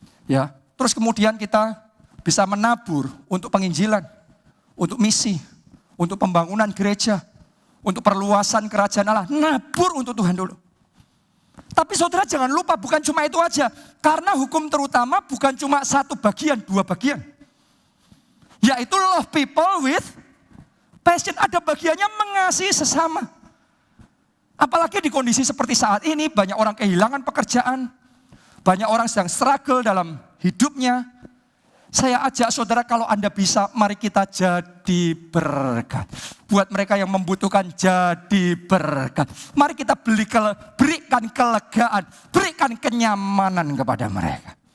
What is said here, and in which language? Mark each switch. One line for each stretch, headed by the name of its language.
Indonesian: Ya, terus kemudian kita bisa menabur untuk penginjilan, untuk misi, untuk pembangunan gereja, untuk perluasan kerajaan Allah. Nabur untuk Tuhan dulu. Tapi saudara jangan lupa, bukan cuma itu aja. Karena hukum terutama bukan cuma satu bagian, dua bagian. Yaitu
English: love people with passion.
Indonesian: Ada bagiannya mengasihi sesama. Apalagi di kondisi seperti saat ini, banyak orang kehilangan pekerjaan. Banyak orang sedang struggle dalam hidupnya. Saya ajak saudara, kalau Anda bisa, mari kita jadi berkat. Buat mereka yang membutuhkan, jadi berkat. Mari kita berikan kelegaan, berikan kenyamanan kepada mereka.